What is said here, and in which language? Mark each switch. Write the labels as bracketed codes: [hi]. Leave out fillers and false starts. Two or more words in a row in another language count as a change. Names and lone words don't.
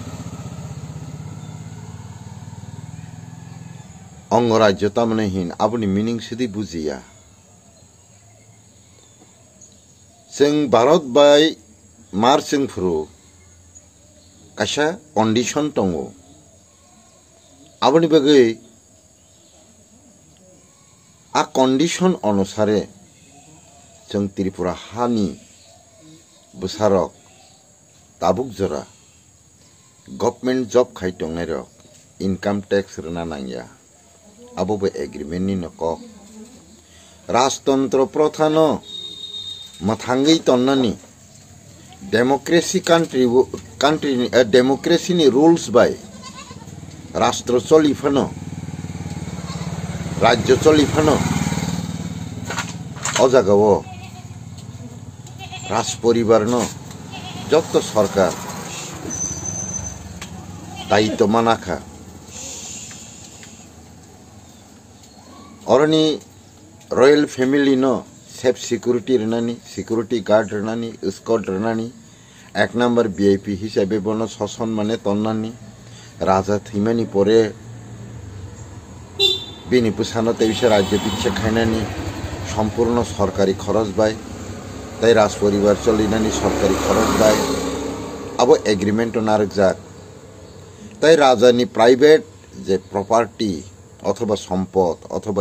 [trp] अंगराज्य तामनहीन आबुनि मिनिं सिदि बुजिया जों भारत बाय मार जों फुरु कायसा कंडिशन दङ आबुनि बागै आ कंडिशन अनुसारे जों त्रिपुरा हानि बुसारक ताबुक जरा [en] government job [trp] खाइटंनाय रक [en] income tax [trp] रना नांगिया आबोबो एग्रीमेंट नि नक राजतंत्र प्रथा न मथांगै तन्नानि [en] democracy country democracy [trp] नि रूल्स बाय राष्ट्र चलिफानो राज्य चलिफानो अजागाव राज परिवार न जत सरकार दायित्व मानाखा औरनी [en] royal family [trp] न [en] safe security [trp] रनानी [en] security guard [trp] रनानी स्कॉट रनानी एक नंबर वीआईपी हिसाबै बनो शासन माने तन्नानी राजा थैमानि परे बिनि पुसानो तैसे राज्य पिछे खायनानी सम्पूर्ण सरकारी खरच बाय ताई राज परिवार चलिनानी सरकारी खरच बाय अब एग्रीमेंट नारक जाक ताई राजानी प्राइवेट जे प्रपार्टी अथवा सम्पद अथवा